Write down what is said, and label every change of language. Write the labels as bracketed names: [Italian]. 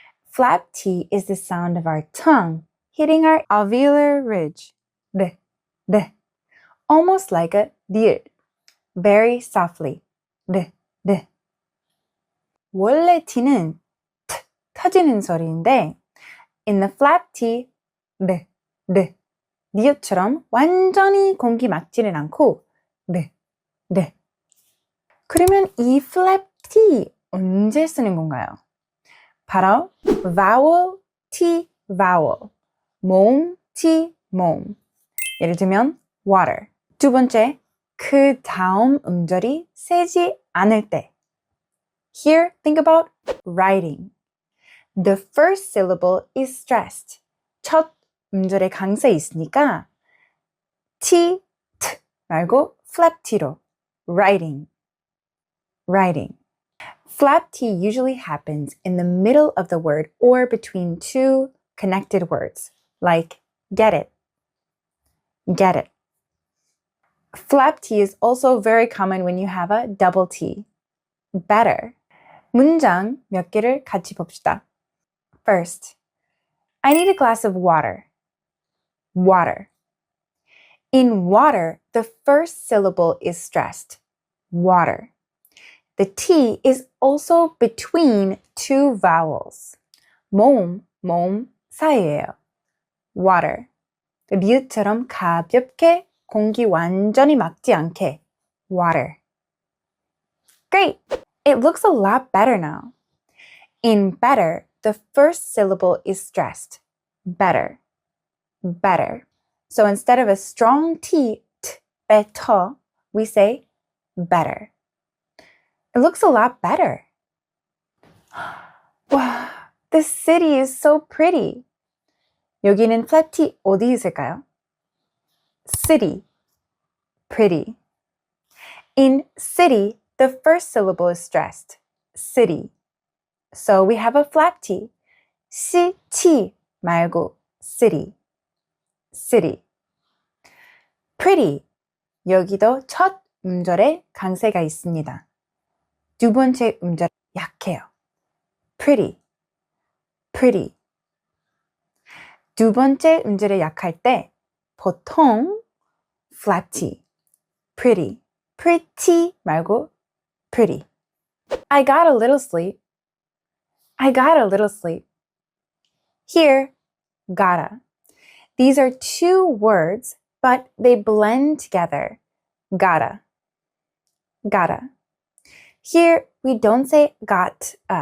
[English] Flap T is the sound of our tongue hitting our alveolar ridge. D, d. Almost like a D. Very softly. D, d. [Korean] 원래 T는 T, 터지는 소리인데 [English] in the flap T, D, D. [Korean] 니엇처럼 완전히 공기 막지는 않고 D, D. 그러면 이 flap T 언제 쓰는 건가요? 바로 [English] vowel, T, vowel. [Korean] 모음, T, 모음. 예를 들면 water. 두 번째, 그 다음 음절이 세지 않을 때. [English] Here, think about writing. The first syllable is stressed. [Korean] 첫 음절에 강세 있으니까 T, T 말고 flap T로 writing, writing. [English] Flap T usually happens in the middle of the word or between two connected words, like get it, get it. Flap T is also very common when you have a double T, better. [Korean] 문장 몇 개를 같이 봅시다. [English] First, I need a glass of water. Water. In water, the first syllable is stressed. Water. The T is also between two vowels. [Korean] 모음, 모음 사이예요. Water. 리을처럼 가볍게 공기 완전히 막지 않게. [English] Water. Great! It looks a lot better now. In better, the first syllable is stressed. Better. Better. So instead of a strong T, t, better, we say better. It looks a lot better. Wow, the city is so pretty. [Korean] 여기는 flap T 어디 있을까요? [English] City, pretty. In city, the first syllable is stressed. City. So we have a flap T. C-T [Korean] 말고 [English] city. City. Pretty. [Korean] 여기도 첫 음절에 강세가 있습니다. 두 번째 음절 약해요. Pretty. Pretty. 두 번째 음절에 약할 때 보통 flap T. [English] Pretty. Pretty [Korean] 말고 [English] pretty. I got a little sleep. I got a little sleep. Here, gotta. These are two words, but they blend together. Gotta. Gotta. Here, we don't say got.